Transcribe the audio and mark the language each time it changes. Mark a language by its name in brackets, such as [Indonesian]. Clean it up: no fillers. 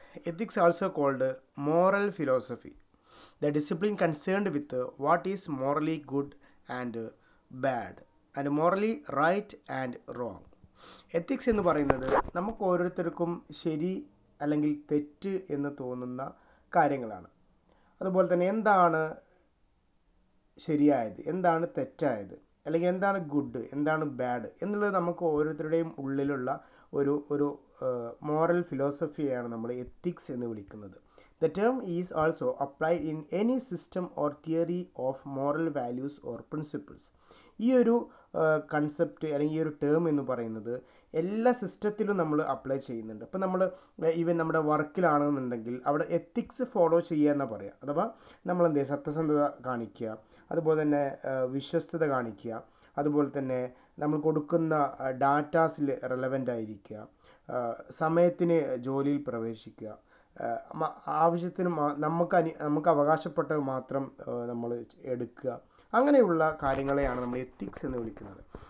[English] Ethics also called moral philosophy, the discipline concerned with what is morally good and bad and morally right and wrong. [Malayalam] Ethics എന്ന് പറയുന്നത് നമുക്ക് ഓരോരുത്തർക്കും ശരി അല്ലെങ്കിൽ തെറ്റ് എന്ന് തോന്നുന്ന കാര്യങ്ങളാണ്. അതുപോലെ തന്നെ എന്താണ് ശരിയായത്, എന്താണ് തെറ്റായത്, അല്ലെങ്കിൽ എന്താണ് ഗുഡ്, എന്താണ് ബാഡ് എന്നുള്ളത് നമുക്ക് ഓരോരുത്തരുടെയും ഉള്ളിലുള്ള ഒരു മോറൽ ഫിലോസഫിയാണ് നമ്മൾ എത്തിക്സ് എന്ന് വിളിക്കുന്നത്. [English] The term is also applied in any system or theory of moral values or principles. [Malayalam] ഈ ഒരു കൺസെപ്റ്റ് അല്ലെങ്കിൽ ഈ ഒരു ടേം എന്ന് പറയുന്നത് എല്ലാ സിസ്റ്റത്തിലും നമ്മൾ അപ്ലൈ ചെയ്യുന്നുണ്ട്. ഇപ്പം നമ്മൾ ഈവൻ നമ്മുടെ വർക്കിലാണെന്നുണ്ടെങ്കിൽ അവിടെ എത്തിക്സ് ഫോളോ ചെയ്യുക എന്നാണ് പറയുക. അഥവാ നമ്മൾ എന്ത് ചെയ്യുക, സത്യസന്ധത കാണിക്കുക, അതുപോലെ തന്നെ വിശ്വസ്തത കാണിക്കുക, അതുപോലെ തന്നെ നമ്മൾ കൊടുക്കുന്ന ഡാറ്റാസിൽ റെലവൻ്റ് ആയിരിക്കുക, സമയത്തിന് ജോലിയിൽ പ്രവേശിക്കുക, ആവശ്യത്തിന് നമുക്ക് അവകാശപ്പെട്ടത് മാത്രം നമ്മൾ എടുക്കുക, അങ്ങനെയുള്ള കാര്യങ്ങളെയാണ് നമ്മൾ എത്തിക്സ് എന്ന് വിളിക്കുന്നത്.